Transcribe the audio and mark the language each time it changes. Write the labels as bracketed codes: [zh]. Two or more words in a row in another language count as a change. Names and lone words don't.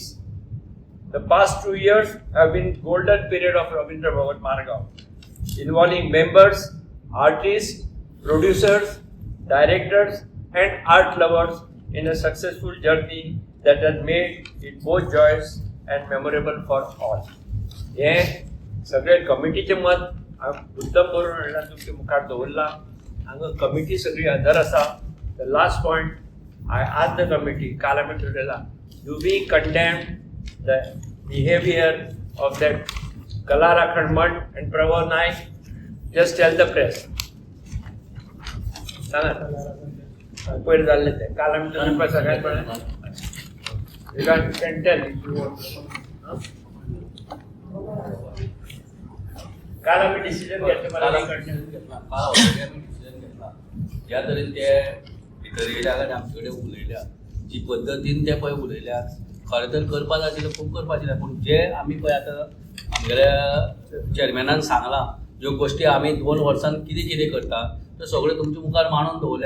[en] The past 2 years have been golden period of Rabindra Bhavan Margaon, involving members, artists, producers, directors and art lovers in a successful journey that has made it both joyous and memorable for all. [kok] हे सगळे कमिटीचे मत उत्तम बरोवन हाडला तुमच्या मुखार दवरला. हांगा कमिटी सगळी हजर आसा. [en] The last point I ask the committee [kok] काल आमी ठरयला [en] do we condemn the behaviour of that Kala Rakhad Maan and Prabhav Naik. Just tell the press. [kok] सांगा पयर जाल्लें तें काल आमी तुमकां सगळ्यांक पळय [en] you can tell if you want. [kok] काल आमी डिसिजन घेतला ज्या तरेन ते भितर येयल्या काय आमचे कडेन उलयल्या जी पद्दतीन ते पळय उलयल्या खरें तर करपा जाय आशिल्लें खूब करपा आशिल्लें पूण जे आमी पळय आतां आमगेल्या चॅरमॅनान सांगलां ज्यो गोश्टी आमी 2 वर्सांन कितें कितें करता त्यो सगळ्यो तुमच्या मुखार मांडून दवरल्या.